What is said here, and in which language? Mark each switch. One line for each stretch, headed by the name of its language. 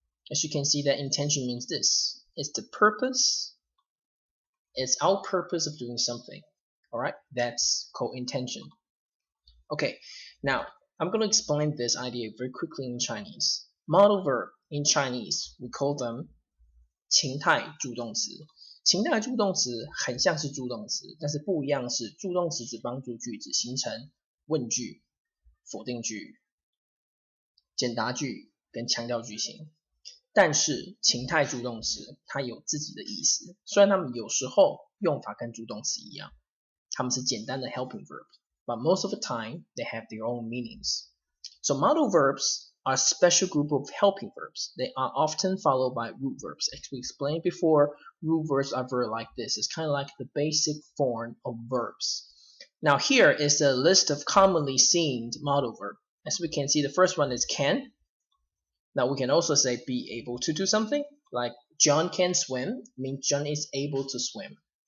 English: As you can see, that intention means this: it's the purpose, it's our purpose of doing something. All right, that's called intention. Okay, now I'm gonna explain this idea very quickly in Chinese. Modal verb in Chinese, we call them 情态助动词。
Chinese: 情态助动词很像是助动词，但是不一样是助动词只帮助句子形成问句、否定句、简答句跟强调句型。但是情态助动词它有自己的意思，虽然它们有时候用法跟助动词一样，它们是简单的
English: helping verb, but most of the time they have their own meanings. So modal verbs are a special group of helping verbs. They are often followed by root verbs. As we explained before, root verbs are very like this. It's kind of like the basic form of verbs. Now here is a list of commonly seen modal verbs. As we can see, the first one is can. Now we can also say be able to do something, like John can swim, means John is able to swim.